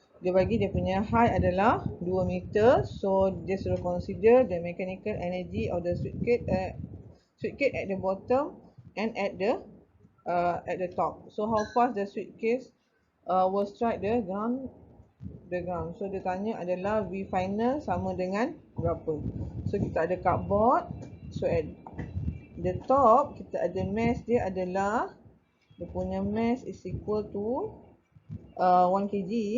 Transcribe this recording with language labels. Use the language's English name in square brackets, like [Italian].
[Malay] Dia bagi dia punya height adalah 2 meter. [English] So, [Malay] dia suruh [English] consider the mechanical energy of the suitcase at the bottom and at the top. So, how fast the suitcase will strike the ground. [Malay] So, dia tanya adalah V final sama dengan berapa. So, kita ada cardboard. So, [English] at the top, [Malay] kita ada mass dia adalah, dia punya mass [English] is equal to [Malay] 1 kg.